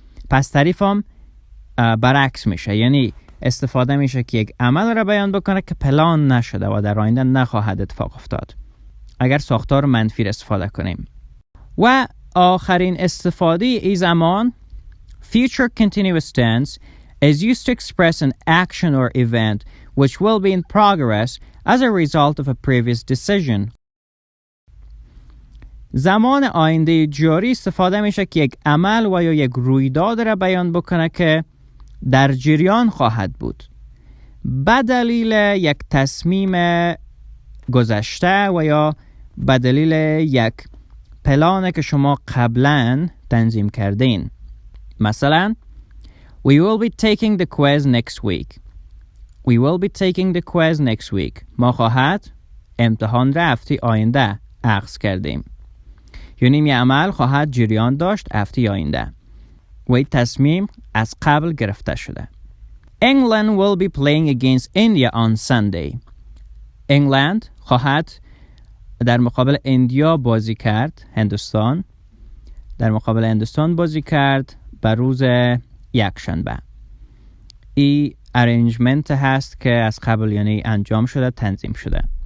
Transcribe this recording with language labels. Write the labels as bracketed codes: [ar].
[fa] پس تعریفم برعکس میشه. یعنی استفاده میشه که یک عمل را بیان بکنه که پلان نشده و در آینده نخواهد اتفاق افتاد. اگر ساختار منفی استفاده کنیم. و آخرین استفاده ای زمان [en] future continuous tense is used to express an action or event which will be in progress as a result of a previous decision. [fa] زمان آینده جاری استفاده میشه که یک عمل و یا یک رویداد را بیان بکنه که در جریان خواهد بود به دلیل یک تصمیم گذشته و یا به دلیل یک پلانی که شما قبلا تنظیم کردین. مثلا [en] We will be taking the quiz next week. We will be taking the quiz next week. [fa] ما خواهد امتحان را هفته آینده اخذ کردیم. یعنی می عمل خواهد جریان داشت هفته آینده. و این تصمیم از قبل گرفته شده. [en] England will be playing against India on Sunday. [fa] انگلند خواهد در مقابل اندیا بازی کرد. هندوستان در مقابل هندوستان بازی کرد به روز یکشنبه. این ارنجمنت هست که از قبل یعنی انجام شده، تنظیم شده.